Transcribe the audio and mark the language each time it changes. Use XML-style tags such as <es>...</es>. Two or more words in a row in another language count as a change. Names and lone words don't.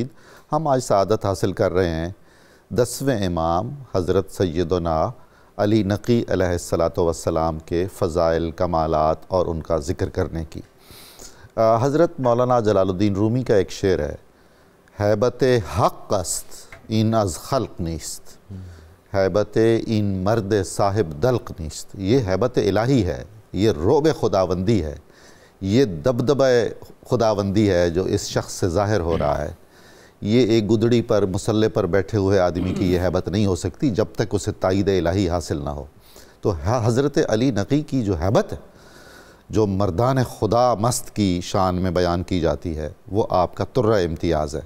<ur>ہم آج سعادت حاصل کر رہے ہیں 10ویں امام حضرت سیدنا علی نقی علیہ السلام کے فضائل, کمالات اور ان کا ذکر کرنے کی. حضرت مولانا جلال الدین رومی کا ایک شعر ہے,</ur> <fa>ہیبت حق است این از خلق نیست, ہیبت این مرد صاحب دلق نیست.</fa> <ur>یہ ہیبت الہی ہے, یہ رعب خداوندی ہے, یہ دبدبہ خداوندی ہے جو اس شخص سے ظاہر ہو رہا ہے. یہ ایک گدڑی پر, مسلح پر بیٹھے ہوئے آدمی کی یہ ہیبت نہیں ہو سکتی جب تک اسے تائید الہی حاصل نہ ہو. تو حضرت علی نقی کی جو ہیبت ہے, جو مردان خدا مست کی شان میں بیان کی جاتی ہے, وہ آپ کا ترہ امتیاز ہے.</ur>